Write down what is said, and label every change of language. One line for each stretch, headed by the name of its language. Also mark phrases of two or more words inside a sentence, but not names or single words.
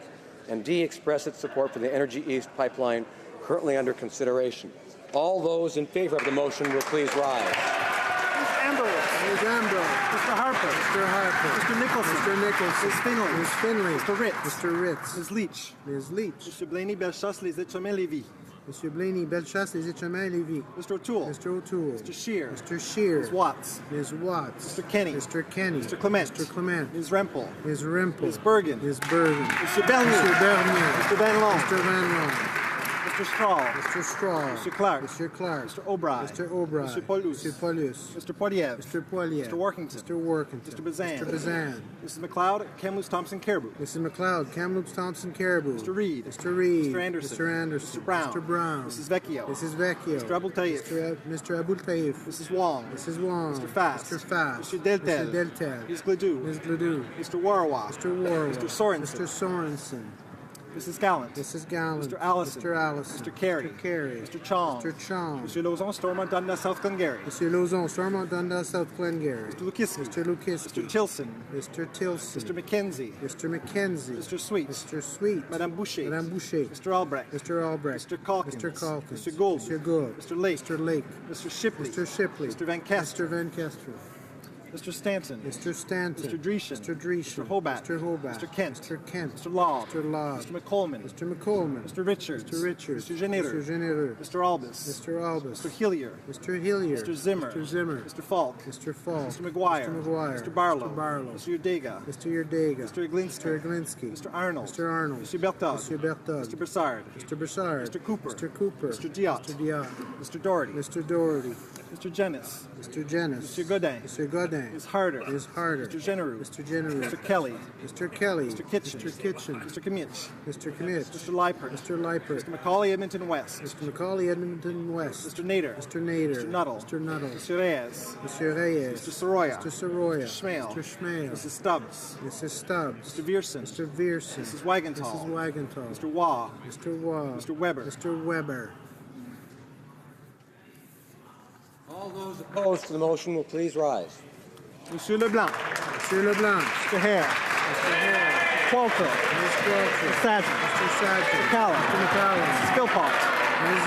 English: And D, express its support for the Energy East pipeline currently under consideration. All those in favor of the motion will please rise. Ms. Ambrose. Ms. Ambrose. Mr. Harper. Mr. Harper. Mr. Nicholson. Mr. Nicholson. Ms. Finley. Ms. Finley. Mr. Ritz. Mr. Ritz. Ms. Leach. Ms. Leach. Mr. Blaney Bellechasse, Les Etchemins-Lévis. Mr. Blaney Bellechasse, Les Etchemins-Lévis. Mr. O'Toole. Mr. O'Toole. Mr. Scheer. Mr. Scheer. Ms. Watts. Ms. Watts. Mr. Kenny. Mr. Kenny. Mr. Clement. Mr. Clement. Ms. Rempel. Ms. Rempel. Ms. Bergen. Ms. Bergen. Mr. Bernier. Mr. Bernier. Mr. Van Loon. Mr. Van Loon. Mr. Strahl. Mr. Strahl. Mr. Clark. Mr. Clark. Mr. O'Brien. Mr. O'Brien. Mr. Paulus. Mr. Paulus. Mr. Poiliev. Mr. Poiliev. Mr. Workington. Mr. Workington. Mr. Bazan. Mr. Bazan. Mrs. McLeod, Kamloops Thompson Caribou. Mrs. McLeod, Kamloops Thompson Caribou. Mr. Reid. Mr. Reid. Mr. Anderson. Mr. Anderson. Mr. Brown. Mr. Brown. Mrs. Vecchio. Mrs. Vecchio. Mr. Abul Taif. Mr. Abul Taif. Mrs. Wong. Mrs. Wong. Mr. Fast. Mr. Fast. Mr. Deltel. Mr. Deltel. Ms. Gledoux. Ms. Gledoux. Mr. Warwa. Mr. Warwa. Mr. Sorensen. Mr. Sorensen. Mrs. Gallant. Mrs. Gallant. Mr. Allison. Mr. Allison. Mr. Carey. Mr. Carey. Mr. Chong. Mr. Chong. Mr. Lauzon, Stormont, Dundas, South Glengarry. Mr. Lauzon, Stormont, Dundas, South Glengarry. Mr. Lukiski. Mr. Lukiski. Mr. Tilson. Mr. Tilson. Mr. McKenzie. Mr. McKenzie. Mr. Sweet. Mr. Sweet. Madame Boucher. Madame Boucher. Mr. Albrecht. Mr. Albrecht. Mr. Calkins. Mr. Calkins. Mr. Gould. Mr. Gould. Mr. Lake. Mr. Lake. Mr. Shipley. Mr. Shipley. Mr. Van Kester. Mr. Van Kester. Mr. Stanton. Mr. Stanton. Mr. Dreeshen. Mr. Dreeshen. Mr. Hobart. Mr. Hobart. Mr. Kent. Mr. Kent. Mr. Law. Mr. Law. Mr. McColman. Mr. McColman. Mr. Richards. Mr. Richards. Mr. Genereux. Mr. Genereux. Mr. Albus. Mr. Albus. Mr. Hillier. Mr. Hillier. Mr. Zimmer. Mr. Zimmer. Mr. Falk. Mr. Falk. Mr. McGuire. Mr. McGuire. Mr. Barlow. Mr. Barlow. Mr. Urdega. Mr. Urdega. Mr. Iglinski. Mr. Iglinski. Mr. Arnold. Mr. Arnold. Mr. Bertog. Mr. Bertog. Mr. Broussard. Mr. Broussard. Mr. Cooper. Mr. Cooper. Mr. Diot. Mr. Diot. Mr. Doherty. Mr. Doherty. Mr. Jennis. Mr. Jennis. Mr. Godin. Mr. Godin. Ms. Harder. Ms. Harder. Mr. Genereux. Mr. Genereux. Mr. Kelly. Mr. Kelly. Mr. Kitchen. Mr. Kitchen. Mr. Kimmich. Mr. Kimmich. Mr. Leipert. Mr. Leipert. Mr. Macaulay Edmonton West. Mr. Macaulay Edmonton West. Mr. Nader. Mr. Nader. Mr. Nuttall. Mr. Nuttall. Mr. Reyes. Mr. Reyes. Mr. Soroya. Mr. Soroya. Mr. Schmale. Mr. Schmale. Mrs. Stubbs. Mrs. Stubbs. Mr. Viersen. Mr. Viersen. Mrs. Wagenthal. Mrs. Wagenthal. Mr. Waugh. Mr. Waugh. Mr. Weber. Mr. Weber. All those opposed to the motion will please rise. Monsieur Leblanc. Monsieur Leblanc. Mr. Hare. Mr. Hare. Qualter. Ms. Qualter. Mr. Sadler. Mr. Sadler. Mr. McCallum. Mr. McCallum. Mrs. Philpott.